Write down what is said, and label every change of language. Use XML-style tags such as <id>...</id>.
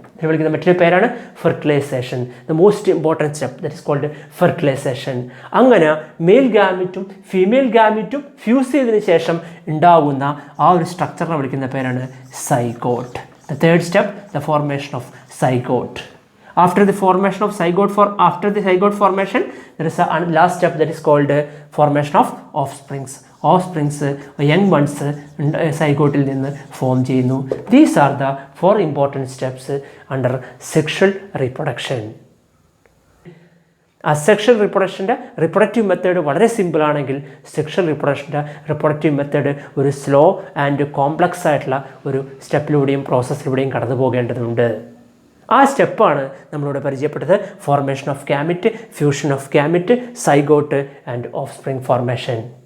<ml>ഇതിനെ വിളിക്കുന്ന മറ്റൊരു പേരാണ് fertilisation.</ml> <en>The most important step, that is called fertilisation.</en> <ml>അങ്ങനെ മെയിൽ ഗാമിറ്റും ഫീമെയിൽ ഗാമിറ്റും ഫ്യൂസ് ചെയ്തതിന് ശേഷം ഉണ്ടാകുന്ന ആ ഒരു സ്ട്രക്ചറിനെ വിളിക്കുന്ന പേരാണ് zygote.</ml> <en>The third step, the formation of zygote. After the formation of zygote formation, there is a last step that is called formation of offsprings.</en> <ml>Young ones സൈഗോട്ടിൽ നിന്ന് form ചെയ്യുന്നു.</ml> <en>These are the 4 important steps under sexual reproduction.</en> <ml>Asexual റിപ്രൊഡക്ഷൻ്റെ reproductive method വളരെ സിമ്പിളാണെങ്കിൽ sexual റിപ്രൊഡക്ഷൻ്റെ reproductive method ഒരു slow and complex ആയിട്ടുള്ള ഒരു സ്റ്റെപ്പിലൂടെയും പ്രോസസ്സിലൂടെയും കടന്നു പോകേണ്ടതുണ്ട്. ആ സ്റ്റെപ്പാണ് നമ്മളിവിടെ പരിചയപ്പെട്ടത്. Formation of gamete, fusion of gamete, zygote and offspring formation.</ml>